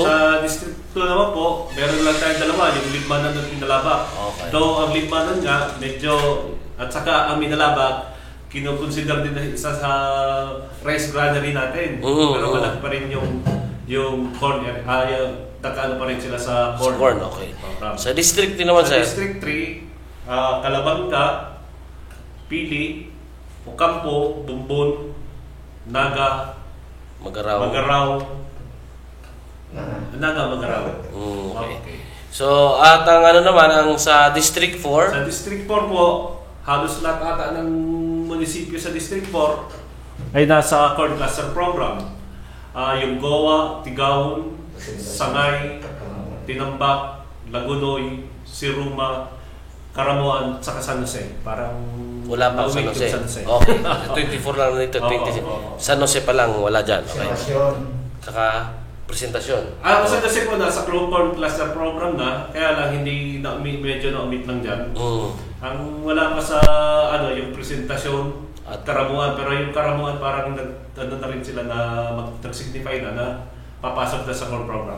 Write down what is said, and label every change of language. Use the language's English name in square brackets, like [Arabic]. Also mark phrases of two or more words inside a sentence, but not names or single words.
[Filipino] Sa District 2 naman po, meron lang tayong 2, yung Libmanan at Minalabak. Okay. Though ang Libmanan nga, medyo, at saka ang Minalabak, kinoconsider din na isa sa [English] rice granary [Filipino] natin. Mm, Pero malaki pa rin yung corn area. Nakaano pa rin sila sa Sa corn. corn, okay. Program. Sa district din naman, Sa sir. District 3, Calabanga, Pili, Ocampo, Bumbon, Naga, Magaraw. Magaraw. Okay. So, at ang ano naman, ang sa District 4, Sa District 4 po, halos lahat ata ng munisipyo sa District 4 ay nasa [English] corn cluster program. [Filipino] Yung Goa, Tigaon, Sangay, Tinambak, Lagunoy, Siruma, Karamuan, saka San Jose. Parang wala pa San na-weak yung Jose. Okay. 24 lang dito, 26. San Jose pa lang, wala dyan. Okay. Saka, presentasyon. San Jose po nasa [English] corn cluster program [Filipino] na, kaya lang hindi medyo na-omit lang dyan. Ang wala pa sa yung presentasyon at Karamuan, pero yung Karamuan parang na rin sila na nag-signify na papasok na sa [English] corn program.